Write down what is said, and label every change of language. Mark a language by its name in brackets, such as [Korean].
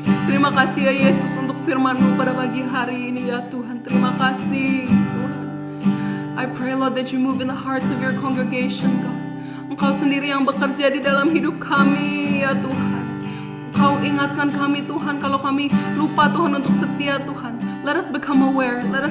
[Indonesian] Terima kasih ya Yesus untuk firman-Mu pada pagi hari ini ya Tuhan. Terima kasih Tuhan. [English] I pray Lord that you move in the hearts of your congregation, God. [Indonesian] Engkau sendiri yang bekerja di dalam hidup kami ya Tuhan. Engkau ingatkan kami Tuhan kalau kami lupa Tuhan untuk setia Tuhan. [English] Let us become aware.